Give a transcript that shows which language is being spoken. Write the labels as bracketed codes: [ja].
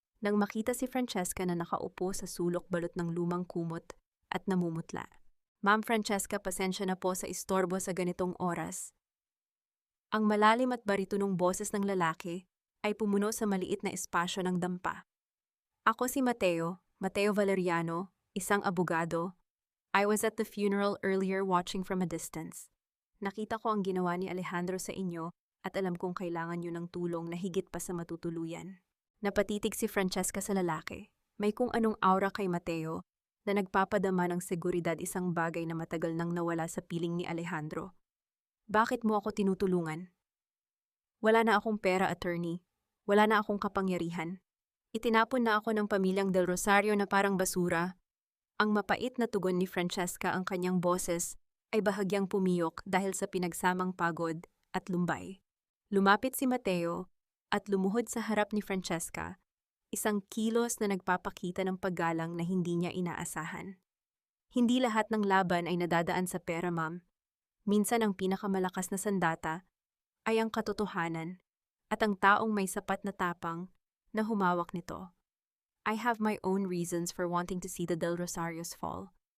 [tl] Nang makita si Francesca na nakaupo sa sulok balot ng lumang kumot at namumutla. Ma'am Francesca, pasensya na po sa istorbo sa ganitong oras. Ang malalim at baritonong boses ng lalaki ay pumuno sa maliit na espasyo ng dampa. Ako si Mateo Valeriano, isang abogado. [en] I was at the funeral earlier watching from a distance. [tl] Nakita ko ang ginawa ni Alejandro sa inyo at alam kong kailangan niyo ng tulong na higit pa sa matutuluyan. Napatitig si Francesca sa lalaki. May kung anong aura kay Mateo na nagpapadama ng seguridad, isang bagay na matagal nang nawala sa piling ni Alejandro. Bakit mo ako tinutulungan? Wala na akong pera, attorney. Wala na akong kapangyarihan. Itinapon na ako ng pamilyang Del Rosario na parang basura. Ang mapait na tugon ni Francesca ang kanyang boses ay bahagyang pumiyok dahil sa pinagsamang pagod at lumbay. Lumapit si Mateo at lumuhod sa harap ni Francesca, isang kilos na nagpapakita ng paggalang na hindi niya inaasahan. Hindi lahat ng laban ay nadadaan sa pera, ma'am. Minsan ang pinakamalakas na sandata ay ang katotohanan at ang taong may sapat na tapang na humawak nito. [en] I have my own reasons for wanting to see the Del Rosarios fall.